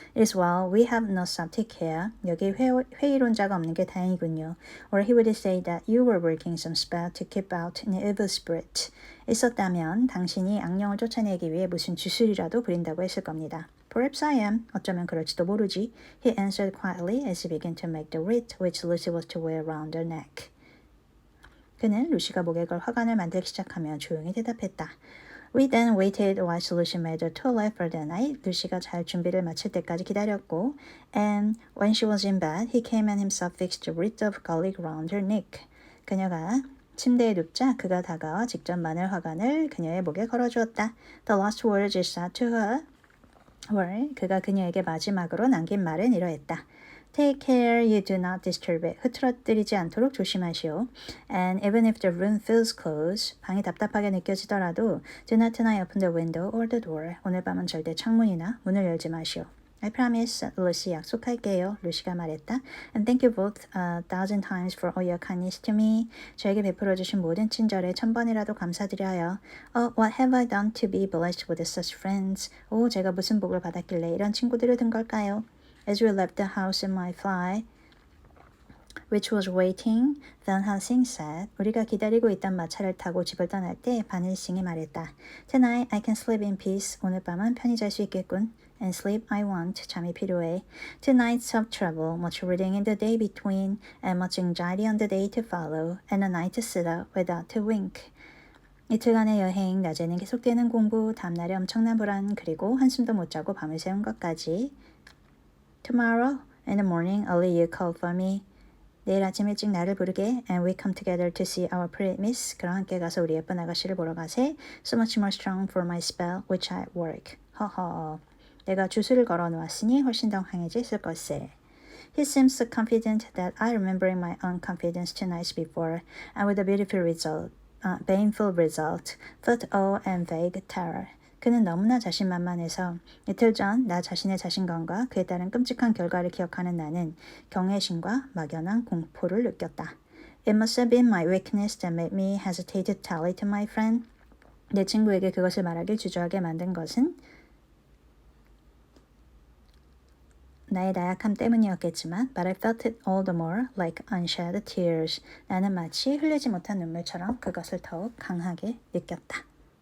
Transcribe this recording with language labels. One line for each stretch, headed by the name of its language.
English: It is well we have no subject here.
Korean: 여기 회의론자가 없는 게 다행이군요.
English: Or he would say that you were working some spell to keep out an evil spirit.
Korean: 있었다면 당신이 악령을 쫓아내기 위해 무슨 주술이라도 부린다고 했을 겁니다.
English: Perhaps I am.
Korean: 어쩌면 그럴지도 모르지.
English: He answered quietly as he began to make the wreath which Lucy was to wear around her neck.
Korean: 그는 루시가 목에 걸 화관을 만들기 시작하며 조용히 대답했다.
English: We then waited while Lucy made her toilet for the night.
Korean: 루시가 잘 준비를 마칠 때까지 기다렸고,
English: and when she was in bed, he came and himself fixed the wreath of garlic round her neck.
Korean: 그녀가 침대에 눕자 그가 다가와 직접 마늘 화관을 그녀의 목에 걸어주었다.
English: The last words he said to her were,
Korean: 그가 그녀에게 마지막으로 남긴 말은 이러했다.
English: Take care you do not disturb it.
Korean: 흐트러뜨리지 않도록 조심하시오.
English: And even if the room feels close,
Korean: 방이 답답하게 느껴지더라도
English: do not tonight open the window or the door.
Korean: 오늘 밤은 절대 창문이나 문을 열지 마시오.
English: I promise,
Korean: 루시 약속할게요. 루시가 말했다.
English: And thank you both 1,000 times for all your kindness to me.
Korean: 저에게 베풀어주신 모든 친절에 1000번이라도 감사드려요.
English: Oh, what have I done to be blessed with such friends?
Korean: 오, 제가 무슨 복을 받았길래 이런 친구들을 둔 걸까요?
English: As we left the house in my fly, which was waiting, Van Helsing said,
Korean: 우리가 기다리고 있던 마차를 타고 집을 떠날 때 반 헬싱이 말했다.
English: Tonight I can sleep in peace.
Korean: 오늘 밤은 편히 잘 수 있겠군.
English: And sleep I want.
Korean: 잠이 필요해.
English: Two nights of travel, much reading in the day between, and much anxiety on the day to follow, and a night to sit up without a wink.
Korean: 이틀간의 여행, 낮에는 계속되는 공부, 다음날에 엄청난 불안, 그리고 한숨도 못 자고 밤을 새운 것까지.
English: Tomorrow, in the morning, early you call for me.
Korean: 내일 아침 일찍 나를 부르게.
English: And we come together to see our pretty miss.
Korean: 그럼 함께 가서 우리 예쁜 아가씨를 보러 가세.
English: So much more strong for my spell, which I work. 허허.
Korean: 내가 주술을 걸어 놓았으니 훨씬 더 강해질 것세.
English: He seems so confident that I remembering my own confidence 2 nights before, and with a beautiful result, painful result, felt awe and vague terror.
Korean: 그는 너무나 자신만만해서 이틀 전 나 자신의 자신감과 그에 따른 끔찍한 결과를 기억하는 나는 경외심과 막연한 공포를 느꼈다.
English: It must have been my weakness that made me hesitate to tell it to my friend.
Korean: 내 친구에게 그것을 말하길 주저하게 만든 것은 나의 나약함 때문이었겠지만
English: but I felt it all the more like unshed tears.
Korean: 나는 마치 흘리지 못한 눈물처럼 그것을 더욱 강하게 느꼈다.